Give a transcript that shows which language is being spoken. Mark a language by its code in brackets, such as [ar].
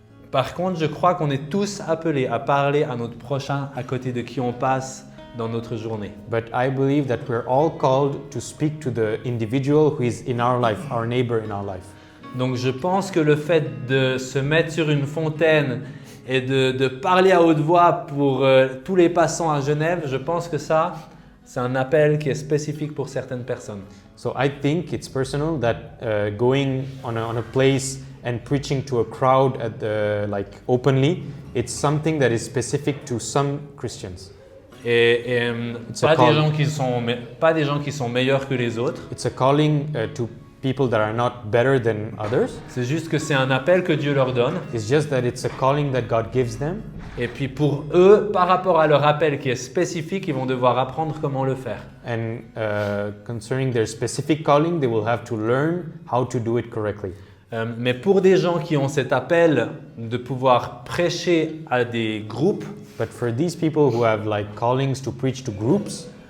[fr] Par contre, je crois qu'on est tous appelés à parler à notre prochain à côté de qui on passe dans notre journée. [en] But I believe that we're all called to speak to the individual who is in our life, our neighbor in our life. [fr] Donc je pense que le fait de se mettre sur une fontaine et de parler à haute voix pour tous les passants à Genève, je pense que ça, c'est un appel qui est spécifique pour certaines personnes. [en] So I think it's personal that going on a place and preaching to a crowd like openly, it's something that is specific to some Christians. [fr] Et [en] It's a [fr] pas, [en] call. [fr] pas des gens qui sont meilleurs que les autres. [en] It's a calling to people that are not better than others. [fr] C'est juste que c'est un appel que Dieu leur donne. [en] It's just that it's a calling that God gives them. [fr] Et puis pour eux, par rapport à leur appel qui est spécifique, ils vont devoir apprendre comment le faire. [en] And concerning their specific calling, they will have to learn how to do it correctly. [fr] Mais pour des gens qui ont cet appel de pouvoir prêcher à des groupes, [en] But for these people who have like callings to preach to groups,